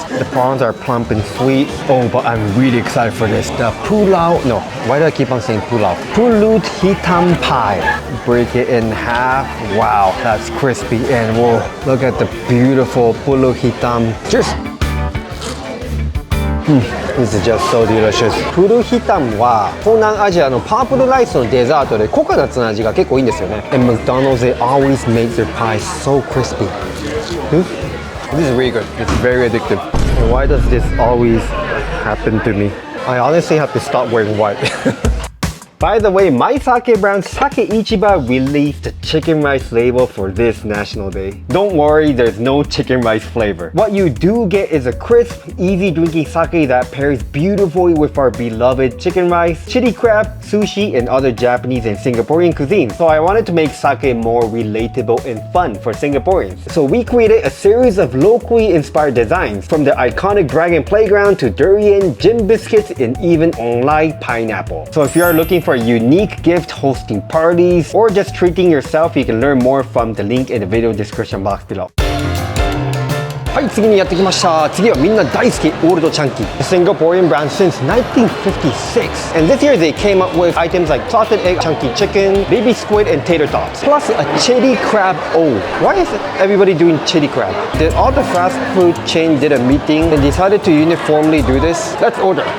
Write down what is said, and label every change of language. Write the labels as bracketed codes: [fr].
[en] The prawns are plump and sweet. Oh, but I'm really excited for this. The pulau, no, why do I keep on saying pulau? Pulut hitam pie. Break it in half. Wow, that's crispy. And whoa, look at the beautiful pulut hitam. Cheers. This is just so delicious. [ja] プルヒタンは東南アジアのパープルライスのデザートでココナッツの味が結構いいんですよね。 [en] And McDonald's, they always make their pies so crispy. This is really good. It's very addictive. And why does this always happen to me? I honestly have to stop wearing white. By the way, my sake brand Sake Ichiba released the chicken rice label for this National Day. Don't worry, there's no chicken rice flavor. What you do get is a crisp, easy drinking sake that pairs beautifully with our beloved chicken rice, chili crab, sushi, and other Japanese and Singaporean cuisines. So I wanted to make sake more relatable and fun for Singaporeans. So we created a series of locally inspired designs, from the iconic Dragon Playground to durian, gym biscuits, and even online pineapple. So if you are looking for a unique gift, hosting parties, or just treating yourself, you can learn more from the link in the video description box below. [ja] はい、次にやってきました。次はみんな大好き、オールドチャンキー。 [en] A Singaporean brand since 1956. And this year they came up with items like salted egg, chunky chicken, baby squid, and tater tots. Plus a chili crab O. Why is everybody doing chili crab? Did all the fast food chain did a meeting and decided to uniformly do this? Let's order.